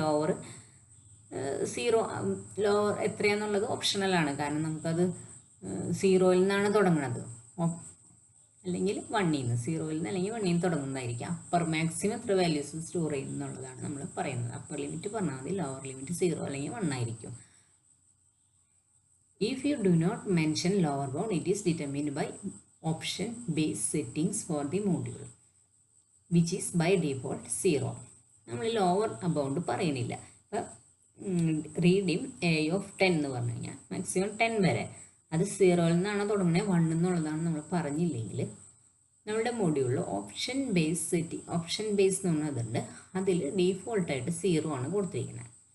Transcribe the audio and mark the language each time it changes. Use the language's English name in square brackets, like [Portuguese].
[Malayalam] Lower 0 lower എത്രയാണെന്നുള്ളത് ഓപ്ഷണലാണ്, കാരണം നമുക്കത് 0-ൽ നിന്നാണ് തുടങ്ങുന്നത്, അല്ലെങ്കിൽ 1-ൽ നിന്ന് 0-ൽ നിന്ന് അല്ലെങ്കിൽ 1-ൽ നിന്ന് തുടങ്ങുന്നതായിരിക്കും. അപ്പർ മാക്സിമം എത്ര വാല്യൂസ് സ്റ്റോർ ചെയ്യുന്നുള്ളതാണ് നമ്മൾ പറയുന്നത്. അപ്പർ ലിമിറ്റ് പറഞ്ഞാൽ മതി, ലോവർ ലിമിറ്റ് 0 അല്ലെങ്കിൽ 1 ആയിരിക്കും. [English] If you do not mention lower bound, it is determined by option based settings for the module, which is by default 0. [Malayalam] നമ്മൾ ലോവർ ബൗണ്ട് പറയുന്നില്ല. ഇപ്പം റീഡിം എ ഓഫ് 10 എന്ന് പറഞ്ഞു കഴിഞ്ഞാൽ മാക്സിമം 10 വരെ, അത് 0-ൽ നിന്നാണ് തുടങ്ങുന്നത് 1 എന്നുള്ളതാണ് നമ്മൾ പറഞ്ഞില്ലെങ്കിൽ നമ്മുടെ മൊഡ്യൂളിൽ option base setting, option base എന്ന് പറഞ്ഞതുണ്ട്, അതിൽ ഡീഫോൾട്ടായിട്ട് 0 ആണ് കൊടുത്തിരിക്കുന്നത്.